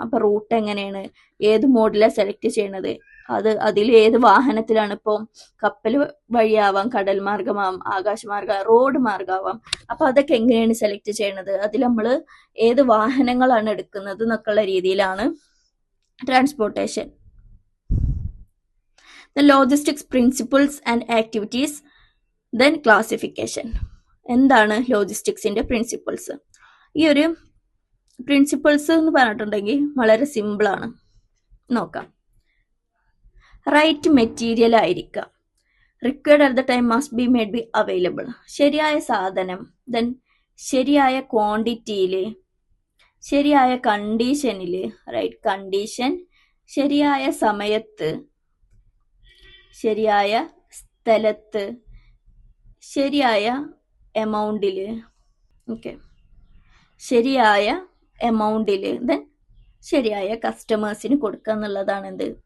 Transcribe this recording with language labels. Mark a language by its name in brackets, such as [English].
[Malayalam] അപ്പൊ റൂട്ട് എങ്ങനെയാണ്, ഏത് മോഡിലാണ് സെലക്ട് ചെയ്യണത്, അതിൽ ഏത് വാഹനത്തിലാണ്, ഇപ്പോൾ കപ്പൽ വഴിയാവാം, കടൽ മാർഗമാവാം, ആകാശമാർഗം, റോഡ് മാർഗമാവാം. അപ്പൊ അതൊക്കെ എങ്ങനെയാണ് സെലക്ട് ചെയ്യണത്, അതിൽ നമ്മൾ ഏത് വാഹനങ്ങളാണ് എടുക്കുന്നത് എന്നൊക്കെയുള്ള രീതിയിലാണ് transportation. [English] The logistics principles and activities. Then classification. [Malayalam] എന്താണ് ലോജിസ്റ്റിക്സിന്റെ പ്രിൻസിപ്പിൾസ്? ഈ ഒരു പ്രിൻസിപ്പിൾസ് എന്ന് പറഞ്ഞിട്ടുണ്ടെങ്കിൽ വളരെ സിമ്പിൾ ആണ്. നോക്കാം. റൈറ്റ് മെറ്റീരിയൽ ആയിരിക്കാം, [English] required at the time must be made be available, [Malayalam] ശരിയായ സാധനം, ദെൻ ശരിയായ ക്വാണ്ടിറ്റിയില്, ശരിയായ കണ്ടീഷനില്, റൈറ്റ് കണ്ടീഷൻ, ശരിയായ സമയത്ത്, ശരിയായ സ്ഥലത്ത്, ശരിയായ എമൗണ്ടില്, ഓക്കെ, ശരിയായ എമൗണ്ടില്, ദെൻ ശരിയായ കസ്റ്റമേഴ്സിന് കൊടുക്കുക എന്നുള്ളതാണ് എന്ത്?